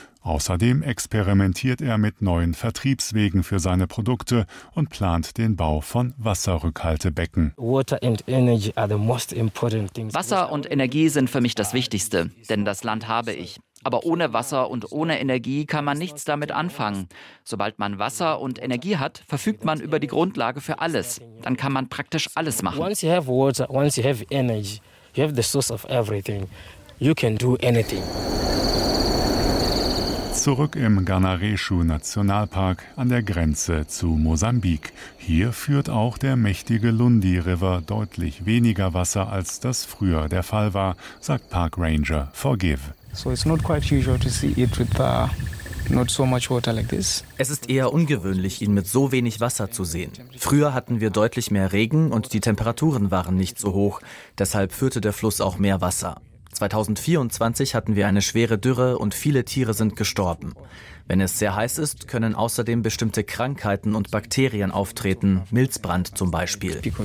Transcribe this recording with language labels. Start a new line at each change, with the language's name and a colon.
German: Außerdem experimentiert er mit neuen Vertriebswegen für seine Produkte und plant den Bau von Wasserrückhaltebecken. Wasser und Energie sind für mich das Wichtigste, denn das Land habe ich. Aber ohne Wasser und ohne Energie kann man nichts damit anfangen. Sobald man Wasser und Energie hat, verfügt man über die Grundlage für alles. Dann kann man praktisch alles machen.
English: Once you have water, once you have energy, you have the source of everything. You can do anything.
German: Zurück im Ganarescu-Nationalpark an der Grenze zu Mosambik. Hier führt auch der mächtige Lundi River deutlich weniger Wasser, als das früher der Fall war, sagt Park Ranger Forgive.
English: So it's not quite usual to see it with not so much water like this.
German: Es ist eher ungewöhnlich, ihn mit so wenig Wasser zu sehen. Früher hatten wir deutlich mehr Regen und die Temperaturen waren nicht so hoch. Deshalb führte der Fluss auch mehr Wasser. 2024 hatten wir eine schwere Dürre und viele Tiere sind gestorben. Wenn es sehr heiß ist, können außerdem bestimmte Krankheiten und Bakterien auftreten, Milzbrand zum Beispiel.